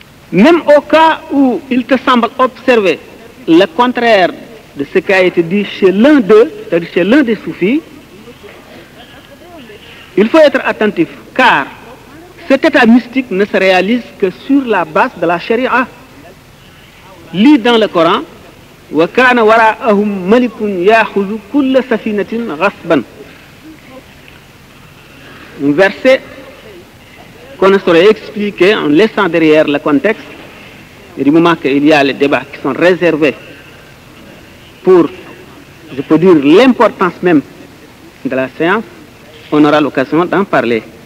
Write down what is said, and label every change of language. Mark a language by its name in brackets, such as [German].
[French] Même au cas où il te semble observer le contraire de ce qui a été dit chez l'un d'eux, c'est-à-dire chez l'un des soufis, il faut être attentif, car cet état mystique ne se réalise que sur la base de la sharia. Lis dans le Coran, [Arabic] وَكَانَ وَرَاءَهُمْ مَلِكٌ يَأْخُذُ كُلَّ سَفِينَةٍ غَصْبًا. [French] Un verset qu'on ne saurait expliquer en laissant derrière le contexte, et du moment qu'il y a les débats qui sont réservés pour, je peux dire, l'importance même de la séance, on aura l'occasion d'en parler.